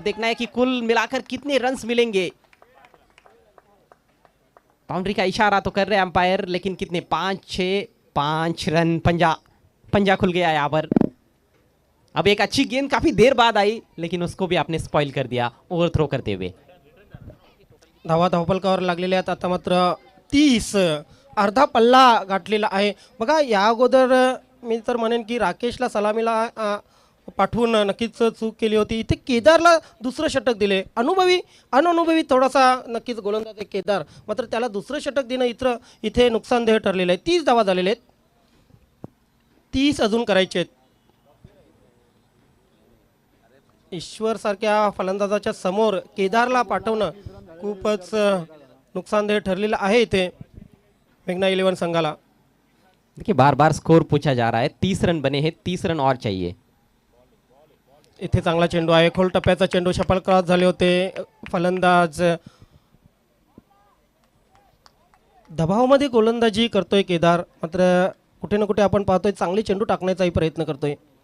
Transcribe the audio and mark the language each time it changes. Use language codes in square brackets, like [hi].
[hi] देखना है कि कुल मिलाकर कितने रन्स मिलेंगे। बाउंड्री का इशारा तो कर रहे हैं अंपायर, लेकिन कितने, 5 रन। पंजा खुल गया यहाँ पर। अब एक अच्छी गेंद काफी देर बाद आई, लेकिन उसको भी आपने स्पॉइल कर दिया ओवर थ्रो करते हुए। [mr] धावा धावपलकावर लागलेले आहेत. आता मात्र 30 अर्धा पल्ला गाठलेला आहे. बघा या अगोदर मी तर म्हणेन की राकेशला सलामीला पाठवून नक्कीच चूक केली होती. इथे केदारला दुसरं षटक दिले. अननुभवी थोडासा नक्कीच गोलंदाज आहे केदार, मात्र त्याला दुसरं षटक देणं इथे नुकसानदेह ठरलेलं आहे. 30 धावा झालेले आहेत. 30 अजून करायचे आहेत. ईश्वर सारख्या फलंदाजाच्या समोर केदारला पाठवणं खूपच नुकसानदेह ठरलेलं आहे इथे मेघना 11 संघाला. [hi] देखिए बार बार स्कोर पूछा जा रहा है, 30 रन बने हैं, 30 रन और चाहिए। [mr] इथे चांगला चेंडू आहे, खोल टप्प्याचा चेंडू, शपल क्रॉस झाले होते. फलंदाज दबावामध्ये गोलंदाजी करतोय केदार, मात्र कुठे ना कुठे आपण पाहतोय चांगले चेंडू टाकण्याचाही प्रयत्न करतोय.